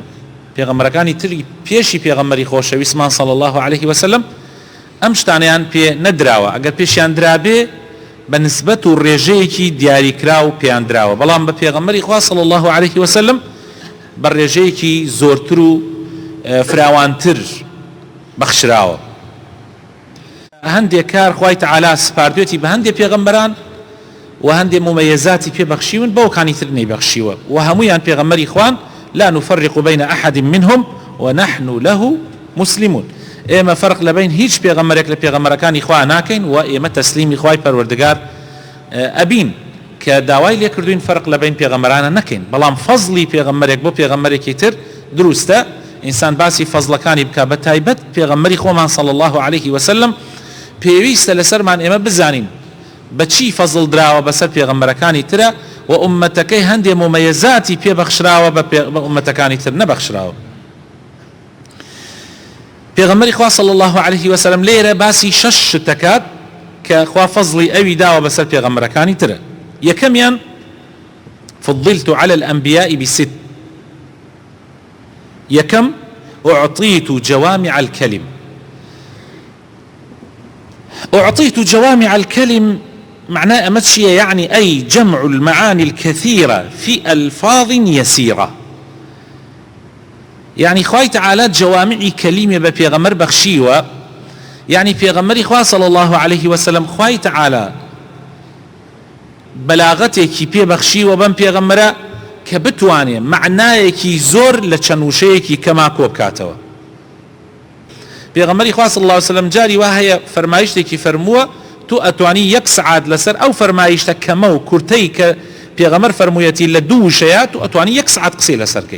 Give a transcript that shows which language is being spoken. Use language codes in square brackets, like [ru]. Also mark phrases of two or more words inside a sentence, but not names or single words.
[ckb] پێغەمبەرەکانی تری پێشی پێغەمبەری خۆشەویستمان [ar] صلی الله عليه وسلم [ckb] ئەم شتانەیان پێ نەدراوە، ئەگەر پێشیان درابێ بە نسبەت و ڕێژەیەکی دیاریکرا و پێیان دراوە، بەڵام بە پێغەمبەری خوا [ar] صلی الله عليه وسلم [ckb] بە ڕێژەیەکی زۆرتر و فراوانتر بەخشراوە. هەندێک کار خوای تەعالا سپاردوێتی بە هەندێک پێغەمبەران و هەندێک ممەیزاتی پێبەخشیون بەوکانی تر نەیبەخشیوە، و هەمویان پێغەمبەری خوان [ar] لا نفرق بين أحد منهم ونحن له مسلمون. [ckb] ئێمە فەرق لە بین هیچ پێغەمبەرێک لە پێغەمبەرەکانی خوا ناکەین و ئێمە تەسلیمی خوای پەروەردگار ئەبین کە داوای لێ کردوین فەرق لە بین پێغەمبەرانە نەکەین، بەڵام فەزڵی پێغەمبەرێک بۆ پێغەمبەرێکی تر دروستە ئینسان باسی فەزڵەکانی بکە، بە تایبەت پێغەمبەری خۆمان [ar] صلی الله عليه وسلم [ckb] پێویستە لەسەرمان ئێمە بزانین بەچی فەزڵ دراوە بەسەر پێغەمبەرەکانی ترە و ئومەتەکەی هەندێک ممەیزاتی پێبەخشراوە بە ئومەتەکانی تر نەبەخشراوە. پێغەمبەری خوا [ar] صلی الله عليه وسلم [ckb] لێرە باسی 6 شت دەکات کە خوا فەزڵی ئەوی داوە بەسەر پێغەمبەرەکانی ترە. [ar] یەکەمیان فضلت على الأنبياء بست، یەکەم أعطيت جوامع الكلم. أعطيت جوامع الكلم معناه أمتشي يعني أي جمع المعاني الكثيرة في ألفاظ يسيرة، [ckb] يعني خوای تعالى [ar] جوامع كلمة [ckb] بپیغمبر بخشیوە، يعني پێغەمبەری خوا [ar] صلی الله عليه وسلم [ckb] خوای تعالى بەلاغەتێکی پێ بەخشیوە بەم پێغەمبەرە کە بتوانێ معنایەکی زۆر لە چەند وشەیەکی کەما کۆ بکاتەوە. پێغەمبەری خوا [ar] صلی الله عليه وسلم [ckb] جاری وا هەیە فەرمایشتێکی فەرمووە تو ئەتوانی 1 سعات لەسەر ئەو فەرمایشتە کەمە و کورتەی کە پێغەمبەر فەرموویەتی لە 2 وشەیە تو ئەتوانی 1 سعات قسەی لەسەرکەی.